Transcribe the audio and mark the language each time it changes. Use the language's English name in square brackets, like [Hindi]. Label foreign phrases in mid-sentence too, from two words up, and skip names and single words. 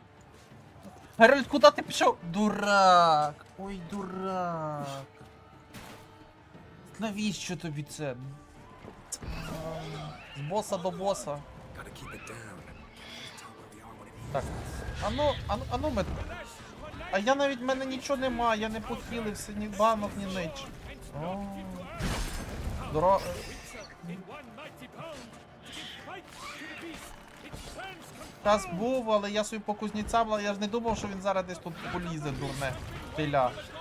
[Ukrainian] Геральт, куди ти пішов? Дурак! Ой, дурак. Навіщо тобі це? З боса до боса. [English] Gotta keep it down. Tell where we are when it [Ukrainian] Так. Ану ми. А я навіть в мене нічого нема, я не похилився, ні банок, ні нич. Здорово. Час був, але я собі по кузнецям, але я ж не думав, що він зараз десь тут полізе, дурне теля.